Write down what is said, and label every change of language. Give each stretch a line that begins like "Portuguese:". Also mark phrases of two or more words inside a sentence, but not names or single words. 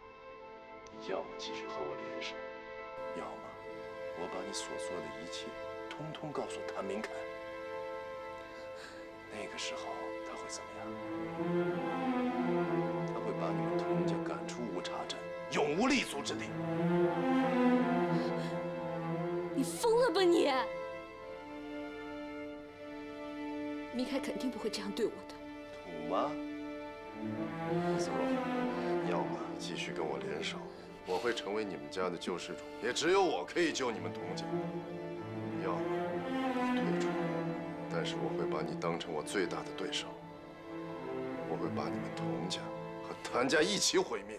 Chinese: 你要麼繼續和我聯手，要麼我把你所做的一切通通告訴譚明凱，那個時候他會怎麼樣？他會把你們佟家趕出烏察鎮，永無立足之地。你瘋了吧你！明凱肯定不會這樣對我的。嗎？思若，要么继续跟我联手，我会成为你们家的救世主，也只有我可以救你们童家；要么你退出，但是我会把你当成我最大的对手，我会把你们童家和谭家一起毁灭。